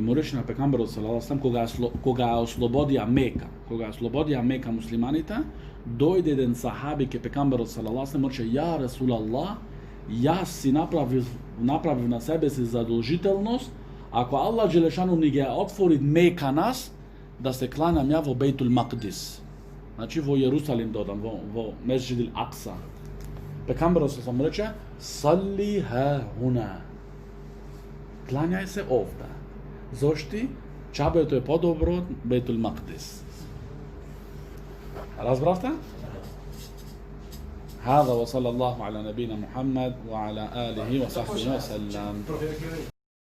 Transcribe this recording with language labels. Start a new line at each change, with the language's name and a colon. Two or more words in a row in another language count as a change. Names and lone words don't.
Macedonian: му рече на пекамберот
Arabic: صلى الله عليه وسلم,
Macedonian: кога ја ослободија Мека муслиманите, дојде еден сахаби ке пекамберот
Arabic: صلى الله عليه وسلم,
Macedonian: му рече
Arabic: يا رسول الله,
Macedonian: јас си направив на себе си задолжителност, ако
Arabic: الله جل شأنه
Macedonian: ни ги отвори Мека нас, да се кланам ја во Бейтул Макдис. Значи во Јерусалим додам, во Месџид ал-Акса. Пекамберот се му рече,
Arabic: صل ها هنا.
Macedonian: Клањај се овде. Зошти? Чабето е подобро од Бейтул Макдис. Разбравте?
Arabic: هذا وصلى الله على نبينا محمد وعلى آله وصحبه وسلم.